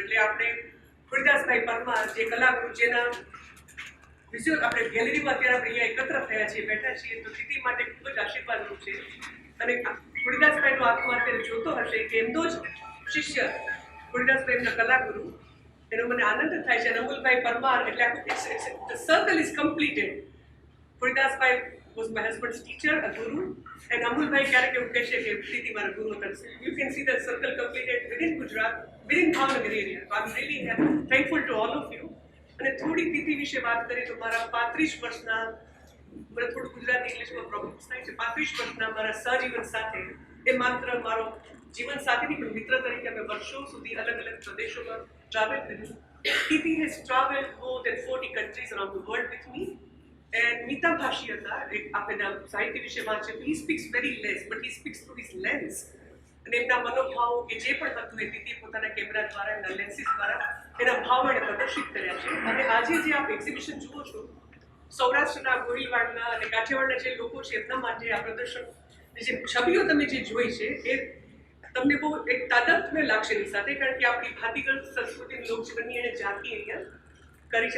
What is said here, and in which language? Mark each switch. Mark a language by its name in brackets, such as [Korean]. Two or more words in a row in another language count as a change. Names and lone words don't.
[Gujarati] એટલે આપણે ખુરદાસભાઈ પરમાર જે કલાગુરુ, જેના વિઝ્યુઅલ આપણે ગેલેરીમાં અત્યારે આપણે અહીંયા એકત્ર થયા છીએ, બેઠા છીએ, તો તીતી માટે ખૂબ જ આશીર્વાદરૂપ છે. અને ખુરદાસભાઈનો આત્મા અત્યારે જોતો હશે કે એમનો જ શિષ્ય ખુરદાસભાઈના કલાગુરુ, એનો મને આનંદ થાય છે. અમુલભાઈ પરમાર એટલે આખું [English] the circle is completed. [Gujarati] ખુરદાસભાઈ [English] was my husband's teacher, a guru. And Amulbhai [Gujarati] ક્યારેક એવું કહેશે કે પ્રીતિ મારા ગુરુ હતા. [English] You can see the circle completed within Gujarat, within Bhavnagar area. So I'm really thankful to all of you. [Gujarati] અને થોડી પ્રીતિ વિશે વાત કરીએ તો મારા 35 વર્ષના, મને થોડું ગુજરાતી ઇંગ્લિશમાં પ્રોબ્લેમ્સ થાય છે, 35 વર્ષના મારા સહજીવન સાથે, એ માત્ર મારો જીવન સાથીની પણ મિત્ર તરીકે અમે વર્ષો સુધી અલગ અલગ પ્રદેશોમાં ટ્રાવેલ કર્યું. [English] Preeti has traveled more than 40 countries around the world with me. [Gujarati] And Mita Bhashi હતા, એક આપણે સાહિત્ય વિશે વાંચે, [English] he speaks very less, but he speaks through his lens. [Gujarati] અને એમના મનોભાવ કે જે પણ હતું એ પ્રીતિ પોતાના કેમેરા દ્વારા, એમના લેન્સીસ દ્વારા એના ભાવ એને પ્રદર્શિત કર્યા છે. અને આજે જે આપ એક્ઝિબિશન જુઓ છો, સૌરાષ્ટ્રના, ગોહિલવાડના અને કાઠિયાવાડના જે લોકો છે એમના માટે આ પ્રદર્શન, જે છબીઓ તમે જે જોઈ છે એ તમને બહુ એક તાદાત્મ્ય લાગશે એની સાથે, કારણ કે આપણી ભાતીગળ સંસ્કૃતિની લોકજીવનની એને ઝાંખી અહીંયા કરી છે.